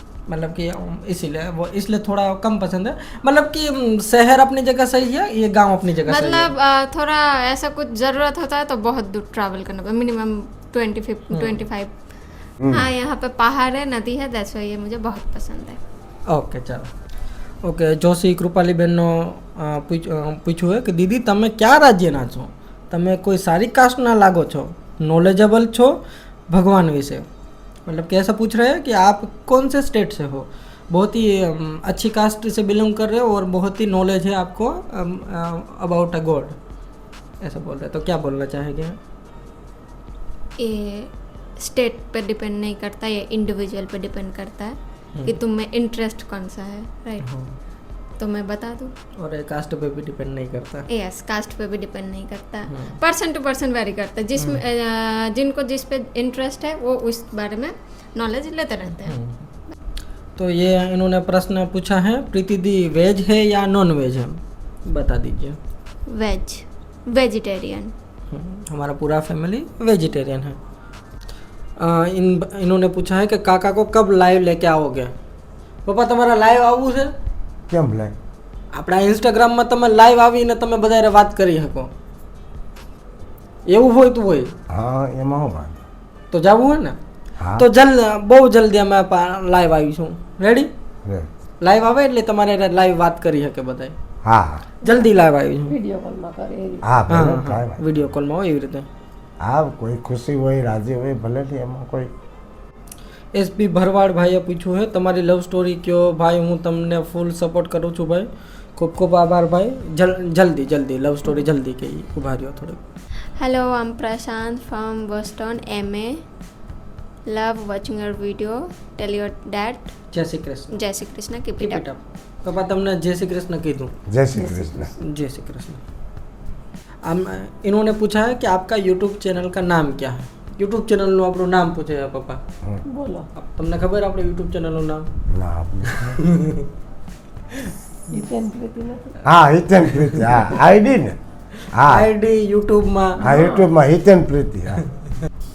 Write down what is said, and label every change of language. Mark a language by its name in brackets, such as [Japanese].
[Hindi] मतलब कि इसीलिए वो इसलिए थोड़ा कम पसंद है. मतलब कि शहर अपनी जगह सही है, ये गांव अपनी जगह सही है. मतलब थोड़ा ऐसा कुछ ज़रूरत होता है तो बहुत दूर ट्रैवल करना पड़ता है, मिनिमम 25 हाँ, यहाँ पे पहाड़ है, नदी है, [English] that's why [Hindi] ये मुझे बहुत पसंद है. [Gujarati] ઓકે, ચાલો. ઓકે, જોશી કૃપાલીબેનનો પૂછ્યું [Hindi] है कि दीदी [Gujarati] તમે ક્યાં રાજ્યના છો? તમે કોઈ સારી કાસ્ટના લાગો છો, नॉलेजेबल છો भगवान विषय? [Hindi] मतलब कैसा पूछ रहे हैं कि आप कौन से स्टेट से हो? बहुत ही अच्छी कास्ट से बिलोंग कर रहे हो और बहुत ही नॉलेज है आपको अबाउट अ गॉड, ऐसा बोल रहे हैं. तो क्या बोलना चाहेंगे? ये स्टेट पे डिपेंड नहीं करता, ये इंडिविजुअल पे डिपेंड करता है कि तुम में इंटरेस्ट कौन सा है, राइट? तो मैं बता दूँ. और कास्ट पे भी डिपेंड नहीं करता. यस, कास्ट पे भी डिपेंड नहीं करता, पर्सन टू पर्सन वेरी करता है. जिसमें जिनको जिस पे इंटरेस्ट है वो उस बारे में नॉलेज लेते रहते हैं. तो ये इन्होंने प्रश्न पूछा है, प्रीति दी वेज है या नॉन वेज है? बता दीजिए. Veg, vegetarian. हमारा पूरा फैमिली वेजिटेरियन है. इन्होंने पूछा है कि काका को कब लाइव लेके आओगे? [Gujarati] પપ્પા તમારા લાઈવ આવવું છે? કેમ લે? આપણા ઇન્સ્ટાગ્રામમાં તમે લાઈવ આવીને તમે બધારે વાત કરી શકો, એવું હોય તો હોય. હા, એમાં હું વાત. તો જવું હોય ને હા. તો બહુ જલ્દી અમે લાઈવ આવીશું. રેડી? રે. લાઈવ આવે એટલે તમારે લાઈવ વાત કરી શકે બધા. હા હા. જલ્દી લાઈવ આવીશું. વિડીયો કોલમાં કરે એ રીતે. હા હા ભલે હા, કાંઈ વાત. વિડીયો કોલમાં હોય એવી રીતે. હા, કોઈ ખુશી હોય રાજી હોય ભલે નહીં, એમાં કોઈ. એસપી ભરવાડ ભાઈએ પૂછ્યું છે તમારી લવ સ્ટોરી કયો? ભાઈ હું તમને ફૂલ સપોર્ટ કરું છું ભાઈ, ખૂબ ખૂબ આભાર ભાઈ. જલ્દી લવ સ્ટોરી જલ્દી કહી, ઉભા રહ્યો થોડુંક. [English] Hello, I'm Prashant from Boston, MA. Love watching your video. Tell your dad. [Gujarati] જય Shri Krishna. [English] Jai Shri Krishna. Keep Keep it it up. [Gujarati] up. પપ્પા તમને જય શ્રી કૃષ્ણ કીધું. જય શ્રી કૃષ્ણ. [Hindi] जय श्री कृष्ण. इन्होंने पूछा है कि आपका यूट्यूब चैनल का नाम क्या है? [Gujarati] यूट्यूब चैनल નું આપણું નામ પૂછે છે પપ્પા. બોલો. તમને ખબર આપણે यूट्यूब ચેનલનું નામ? ના આપણે. જીતેન પ્રીતિ નથી. હા, હિતેન પ્રીતિ. હા, આઈડી ને. હા આઈડી YouTube માં. હા, યુટ્યુબમાં હિતેન પ્રીતિ. હા,